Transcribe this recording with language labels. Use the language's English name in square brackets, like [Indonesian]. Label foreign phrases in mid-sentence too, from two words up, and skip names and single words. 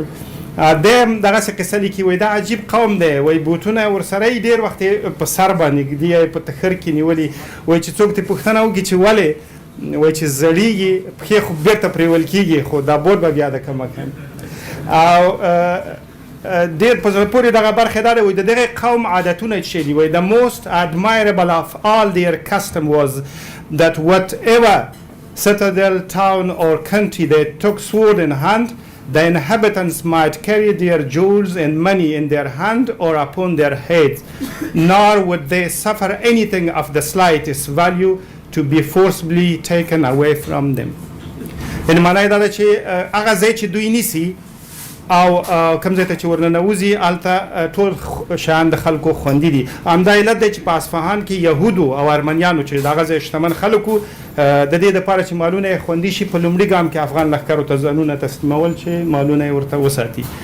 [Pashto] دی هم دغسې قصه لیکي وایي دا عجیب قوم دی وایي بوټونه ورسره یې ډېر وخت په سر باندې ږدي یا په تخر کې نیولي وایي چې څوک ترې پوښتنه وکړي چې ولې وایي چې زړیږي پښې خو بېرته پرېول کېږي خو دا بوټ به بیا د کمه کم او ډېر په زړه پورې دغه برخې دا دی وایي د دغې قوم عادتونه چې دي وایي [English] the most admirable of all their custom was that whatever citadel town or country they took sword in hand the inhabitants might carry their jewels and money in their hand or upon their heads nor would they suffer anything of the slightest value to be forcibly taken away from them. [Pashto] یعنې معنی دا ده چې هغه ځای چې دوی نیسي او کوم ځای ته چې ورننوځي هلته ټول شیان د خلکو خوندي دي. همدا علت دی چې په اصفهان کې یهودو او ارمنیانو چې د هغه ځای شتمن خلکو د دې دپاره چې مالونه یې خوندي شي په لومړي ګام کې افغان لښکرو ته ځانونه تسلیمول چې مالونه یې ورته وساتي.